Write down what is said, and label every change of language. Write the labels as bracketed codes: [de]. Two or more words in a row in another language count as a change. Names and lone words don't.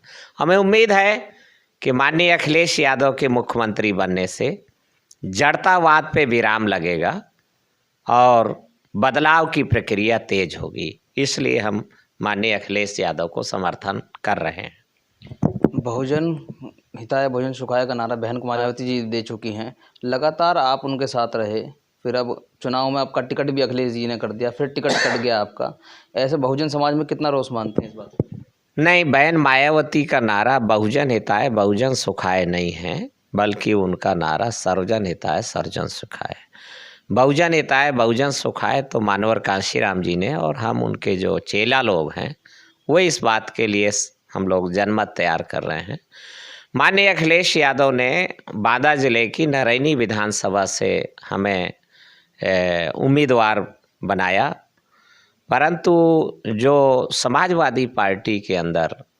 [hi] हमें उम्मीद है कि माननीय अखिलेश यादव के मुख्यमंत्री बनने से जड़तावाद पे विराम लगेगा और बदलाव की प्रक्रिया तेज होगी। इसलिए हम माननीय अखिलेश यादव को समर्थन कर रहे हैं। [sa] बहुजन हिताय बहुजन सुखाय [hi] का नारा बहन कुमारी मायावती जी दे चुकी हैं। लगातार आप उनके साथ रहे, फिर अब चुनाव में आपका टिकट भी अखिलेश जी ने कर दिया, फिर टिकट कट गया आपका। ऐसे बहुजन समाज में कितना रोष मानते हैं इस बात को? नहीं, बहन मायावती का नारा [sa] बहुजन हिताय बहुजन सुखाय [hi] नहीं है, बल्कि उनका नारा [sa] सर्वजन हिताय सर्वजन सुखाय। बहुजन हिताय बहुजन सुखाय [hi] तो मानवर कांशीराम जी ने और हम उनके जो चेला लोग हैं वो इस बात के लिए हम लोग जनमत तैयार कर रहे हैं। माननीय अखिलेश यादव ने बांदा जिले की नरैनी विधानसभा से हमें उम्मीदवार बनाया, परंतु जो समाजवादी पार्टी के अंदर